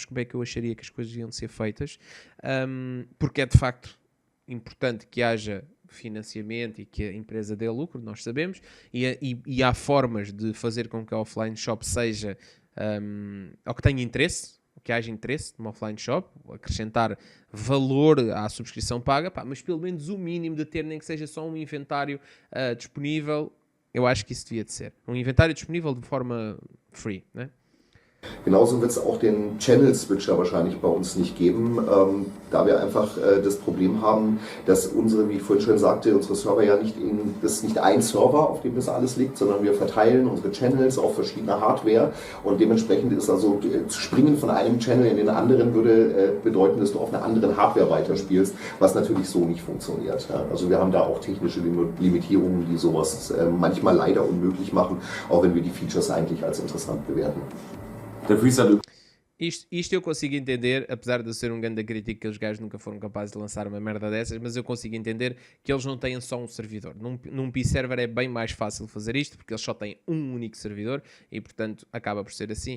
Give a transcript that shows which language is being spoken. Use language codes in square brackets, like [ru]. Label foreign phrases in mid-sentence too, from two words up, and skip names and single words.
[pt] como é que eu acharia que as coisas iam ser feitas, porque é de facto importante que haja financiamento e que a empresa dê lucro, nós sabemos, e há formas de fazer com que a [en] offline shop [pt] seja, ou que tenha interesse, que haja interesse numa [en] offline shop, [pt] acrescentar valor à subscrição paga, pá, mas pelo menos o mínimo de ter, nem que seja só um inventário disponível. Eu acho que isso devia de ser. Um inventário disponível de forma free, né? [de] Genauso wird es auch den Channel-Switcher wahrscheinlich bei uns nicht geben, da wir einfach das Problem haben, dass unsere, wie ich vorhin schon sagte, unsere Server ja das ist nicht ein Server, auf dem das alles liegt, sondern wir verteilen unsere Channels auf verschiedene Hardware und dementsprechend ist also zu springen von einem Channel in den anderen würde bedeuten, dass du auf einer anderen Hardware weiterspielst, was natürlich so nicht funktioniert. Ja. Also wir haben da auch technische Limitierungen, die sowas manchmal leider unmöglich machen, auch wenn wir die Features eigentlich als interessant bewerten. [pt] Isto eu consigo entender, apesar de eu ser um grande crítico que os gajos nunca foram capazes de lançar uma merda dessas, mas eu consigo entender que eles não têm só um servidor. Num P-Server é bem mais fácil fazer isto, porque eles só têm um único servidor e, portanto, acaba por ser assim.